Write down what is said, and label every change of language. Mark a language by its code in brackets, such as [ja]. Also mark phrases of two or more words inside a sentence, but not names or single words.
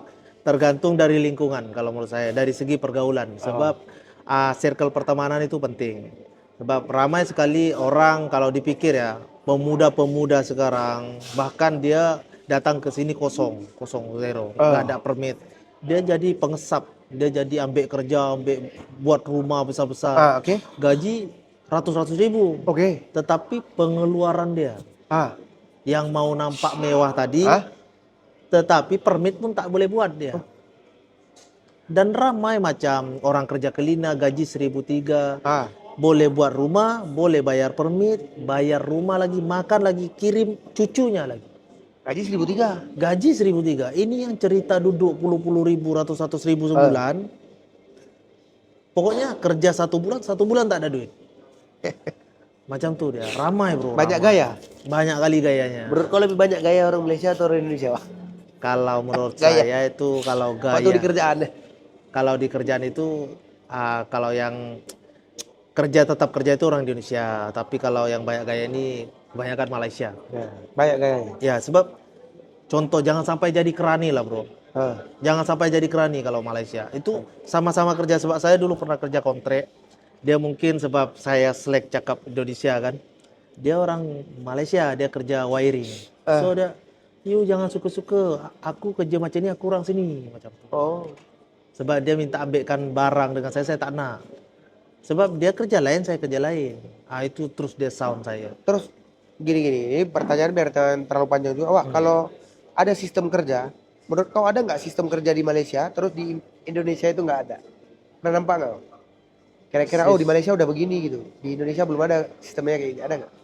[id] Tergantung dari lingkungan kalau menurut saya, dari segi pergaulan. Sebab circle pertemanan itu penting. Sebab ramai sekali orang kalau dipikir ya, pemuda-pemuda sekarang bahkan dia datang ke sini kosong, kosong zero, nggak ada permit. Dia jadi pengesap, dia jadi ambek kerja, ambek buat rumah besar-besar. Oke. Gaji ratus-ratus ribu. Oke. Tetapi pengeluaran dia Ah. yang mau nampak mewah tadi, Hah? [ms] tetapi permit pun tak boleh buat dia. Dan ramai macam orang kerja kelina gaji 1.300, Ah. boleh buat rumah, boleh bayar permit, bayar rumah lagi, makan lagi, kirim cucunya lagi. Gaji 1.300. Gaji 1.300. Ini yang cerita duduk puluh ribu, ratus ribu sebulan. Pokoknya kerja 1 bulan tak ada duit. Macam tuh dia, ramai bro. [id] Banyak [ms] ramai. [id] gaya. Banyak kali gayanya. Menurut kau lebih banyak gaya orang Malaysia atau orang Indonesia, Wak? Kalau menurut Gaya. saya itu kalau Waktu di gaya, kerjaan deh. kalau di kerjaan itu kalau yang kerja tetap kerja itu orang Indonesia, tapi kalau yang banyak gaya ini kebanyakan Malaysia. Ya, banyak gayanya. [ms] Ya sebab contoh jangan sampai jadi kerani lah bro. Ah. Jangan sampai jadi kerani kalau Malaysia. Itu sama-sama kerja sebab saya dulu pernah kerja kontrak. Dia mungkin sebab saya selek cakap Indonesia kan. Dia orang Malaysia, dia kerja wiring. So dia, you jangan suka-suka. Aku kerja macam ni, aku orang sini macam tu. Oh. Sebab dia minta ambilkan barang dengan saya tak nak. Sebab dia kerja lain, saya kerja lain. Itu terus dia sound saya. [id] Terus gini, ini pertanyaan biar jangan terlalu panjang juga. Wak, kalau ada sistem kerja, menurut kau ada nggak sistem kerja di Malaysia, terus di Indonesia itu nggak ada? Pernah nampak nggak? Kira-kira, oh di Malaysia udah begini gitu. Di Indonesia belum ada sistemnya kayak gini, ada nggak?